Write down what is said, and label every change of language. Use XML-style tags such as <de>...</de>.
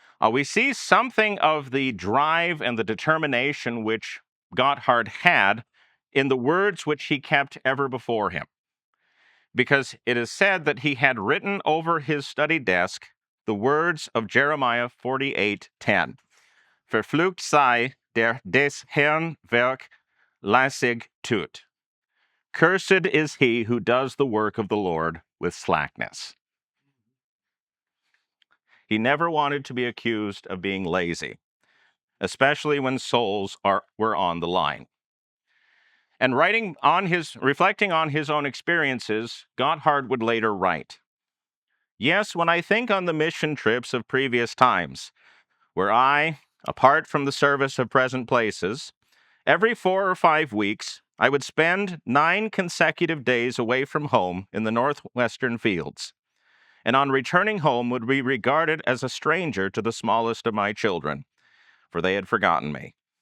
<en>We see something of the drive and the determination which Gotthard had in the words which he kept ever before him. Because it is said that he had written over his study desk the words of Jeremiah 48:10.</en> <de>Verflucht sei der des Herrn Werk lässig tut.</de> <en>Cursed is he who does the work of the Lord with slackness. He never wanted to be accused of being lazy, especially when souls were on the line. And reflecting on his own experiences, Gotthard would later write, "Yes, when I think on the mission trips of previous times, where I, apart from the service of present places, every 4 or 5 weeks, I would spend 9 consecutive days away from home in the northwestern fields, and on returning home would be regarded as a stranger to the smallest of my children, for they had forgotten me.</en>